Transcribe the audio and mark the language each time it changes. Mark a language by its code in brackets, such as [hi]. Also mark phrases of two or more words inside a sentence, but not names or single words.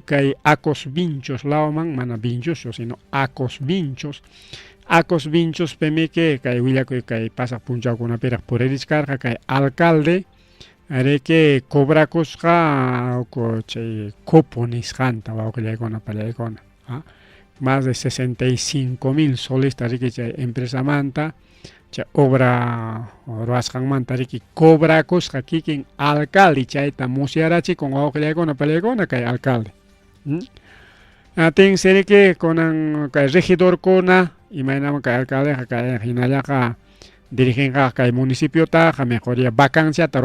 [qu] kay Acos Vinchos lauman mana Vinchos sino Acos Vinchos pemike kay willakuy kay pasaq punchawkunapiraq puririskarqa kay alcalde riki cobrakusqa chay cupo nisqanta wawqillaykuna pallaykuna [es] más de [qu] 65.000 solista riki chay empresamanta chay obra ruwasqanmanta riki cobrakusqa kikin alcalde chayta musyarachikun wawqillaykuna pallaykuna kay alcalde tinsi riki kunan kay regidorkuna imaynaman kay alcaldeqa kay hinallaqa dirigenqa kay municipiotaqa mejoría vacanciata